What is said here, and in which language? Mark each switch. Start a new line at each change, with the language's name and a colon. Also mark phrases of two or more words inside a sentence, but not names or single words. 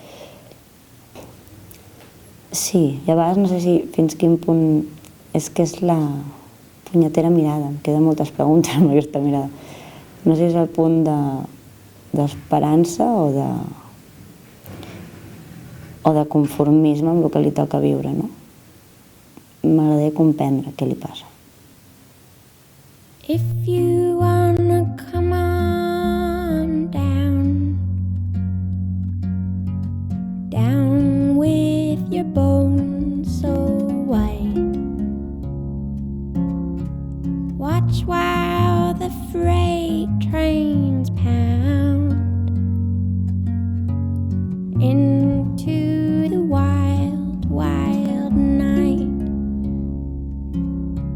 Catalan: Sí, i a vegades no sé si fins quin punt és que és la punyetera mirada. Em queden moltes preguntes amb aquesta mirada. No sé si és el punt d'esperança o de conformisme amb el que li toca viure, no? M'agradaria comprendre què li passa.
English: If you wanna come on down, down with your bones so white, watch while the freight trains pound into the wild, wild night.